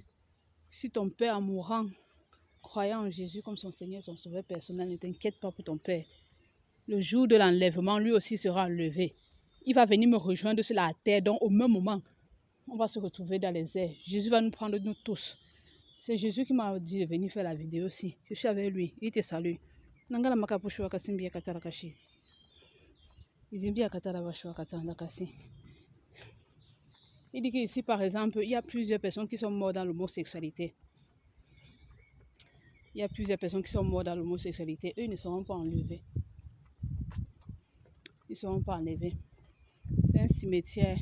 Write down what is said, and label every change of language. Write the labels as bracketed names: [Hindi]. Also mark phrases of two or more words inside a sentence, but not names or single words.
[French] Si ton père en mourant, croyant en Jésus comme son Seigneur, son Sauveur personnel, ne t'inquiète pas pour ton père. Le jour de l'enlèvement, lui aussi sera enlevé. Il va venir me rejoindre sur la terre. Donc, au même moment, on va se retrouver dans les airs. Jésus va nous prendre, nous tous. C'est Jésus qui m'a dit de venir faire la vidéo aussi. Je suis avec lui. Il te salue. Nangala makapushwa kasimbi katara kashi. Izimbi katara bashwa katanda kasi. Il dit qu'ici, par exemple, il y a plusieurs personnes qui sont mortes dans l'homosexualité. Il y a plusieurs personnes qui sont mortes dans l'homosexualité. Eux ne seront pas enlevés. Ils ne seront pas enlevés. C'est un cimetière.